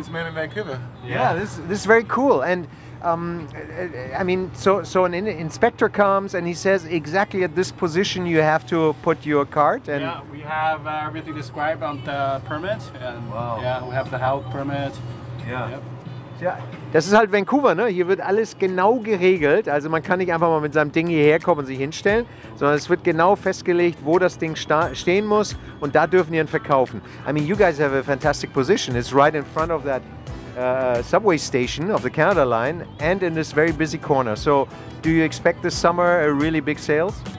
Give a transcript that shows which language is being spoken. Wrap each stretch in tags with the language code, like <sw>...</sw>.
<en>Luckiest man in Vancouver. Yeah, this is very cool. And I mean, so an inspector comes and he says exactly at this position you have to put your cart. And yeah, we have everything described on the permit, and yeah, we have the health permit.</en> <de>Ja. Ja, das ist halt Vancouver, ne? Hier wird alles genau geregelt. Also man kann nicht einfach mal mit seinem Ding hierher kommen und sich hinstellen, sondern es wird genau festgelegt, wo das Ding stehen muss, und da dürfen die ihn verkaufen.</de> <en>I mean, you guys have a fantastic position. It's right in front of that subway station of the Canada line and in this very busy corner. So do you expect this summer a really big sales?</en>